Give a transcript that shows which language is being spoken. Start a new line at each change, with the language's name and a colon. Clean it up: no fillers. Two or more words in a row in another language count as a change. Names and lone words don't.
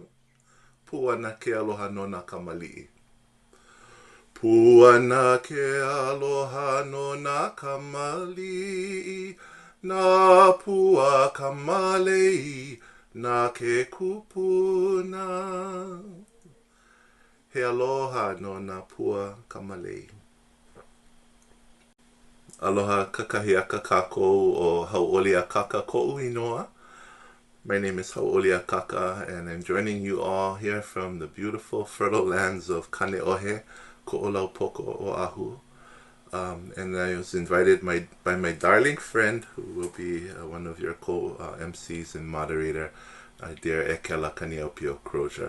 Hawaiian: Puana ke aloha no na kamali'i. Puana ke aloha no na kamali'i, na pua kamale'i na ke kupuna. He aloha no na pua kamalei. Aloha kakahi akaka o Hauʻoli Akaka ko'u inoa.
English: My name is Hauʻoli Akaka, and I'm joining you all here from the beautiful fertile lands of Kaneohe, Koʻolaupoko Oahu. And I was invited by my darling friend, who will be one of your co-MCs and moderator, dear Ekela Kaniaupio-Crozier.